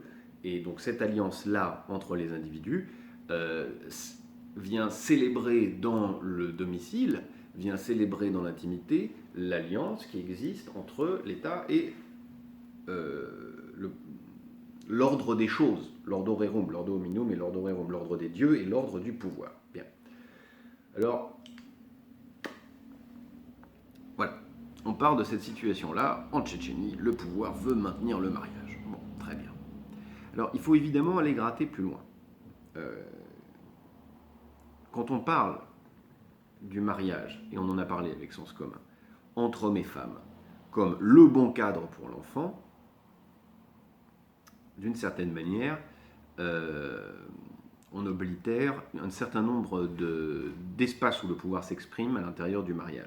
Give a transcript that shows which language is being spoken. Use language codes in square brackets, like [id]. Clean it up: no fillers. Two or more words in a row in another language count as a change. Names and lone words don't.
[fr] Et donc cette alliance-là entre les individus vient célébrer dans le domicile, vient célébrer dans l'intimité l'alliance qui existe entre l'État et l'ordre des choses, [la] l'ordo rerum, l'ordo hominum et l'ordo rerum, [fr] l'ordre des dieux et l'ordre du pouvoir. Bien. Alors, voilà. on parle de cette situation-là. En Tchétchénie, le pouvoir veut maintenir le mariage. Bon, très bien. Alors, il faut évidemment aller gratter plus loin. Quand on parle du mariage, et on en a parlé avec Sens commun, entre hommes et femmes, comme le bon cadre pour l'enfant, d'une certaine manière, on oblitère un certain nombre d'espaces où le pouvoir s'exprime à l'intérieur du mariage.